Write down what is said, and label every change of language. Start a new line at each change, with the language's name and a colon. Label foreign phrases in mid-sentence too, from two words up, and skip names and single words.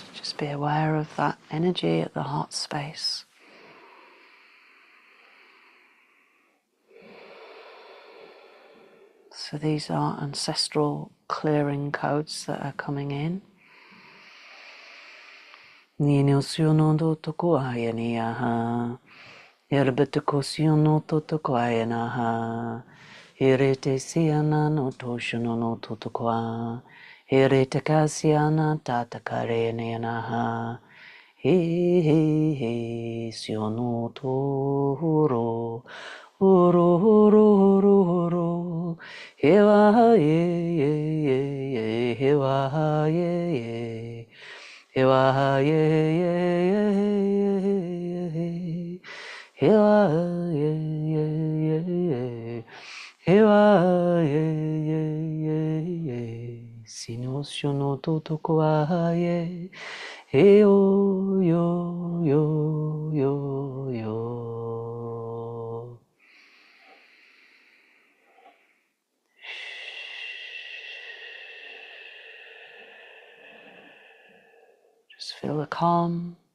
English: Just be aware of that energy at the heart space. So these are ancestral clearing codes that are coming in. Hiritakasyana tatakareneanaha he siono toro uru uru uru uru hewa ye hewa ye hewa ye hewa ye hewa ye Sinoshono totokoaye, yo yo yo yo yo. Just feel the calm.